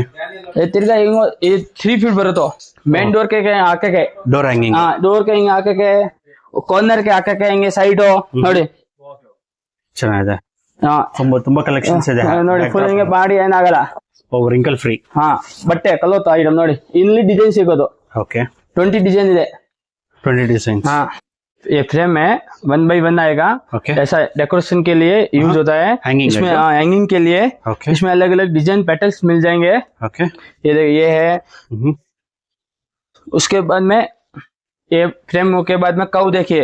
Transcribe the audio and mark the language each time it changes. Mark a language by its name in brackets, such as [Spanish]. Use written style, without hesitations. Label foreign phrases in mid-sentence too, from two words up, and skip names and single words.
[Kannada] ತಿರ್ಗಾ ಹಿಂಗ 3 ಫೀಟ್ ಬರುತ್ತೋ. [English] main door [Kannada] ಗೆ ಹಾಕಕ್ಕೆ, [English] door hanging. [Kannada] ಹಾ ಡೋರ್ ಗೆ ಹಿಂಗೆ ಹಾಕಕ್ಕೆ, ಕಾರ್ನರ್ ಗೆ ಹಾಕಕ್ಕೆ ಹಿಂಗೆ ಸೈಡ್ ನೋಡಿ. ಚೆನ್ನಾಗಿದೆ. ಹಾ ತುಂಬಾ ಕಲೆಕ್ಷನ್ಸ್ ಇದೆ ನೋಡಿ. ಫುಲ್ ಹಿಂಗೆ ಮಾಡಿ ಏನಾಗಲ್ಲ. [English] wrinkle free. [Kannada] ಹಾ ಬಟ್ಟೆ ಕಲೋತ ಐಟಮ್ ನೋಡಿ. ಇಲ್ಲಿ ಡಿಸೈನ್ ಸಿಗೋದು. ओके 20 डिजाइन ಇದೆ. 20 डिजाइन. [Hindi] हाँ ये फ्रेम है 1x1 आएगा. ओके ऐसा डेकोरेशन के लिए यूज होता है. इसमें हैंगिंग के लिए. ओके इसमें अलग अलग [English] design patterns [Hindi] मिल जाएंगे. ओके ये है. उसके बाद में ये फ्रेम के बाद में काउ देखिए.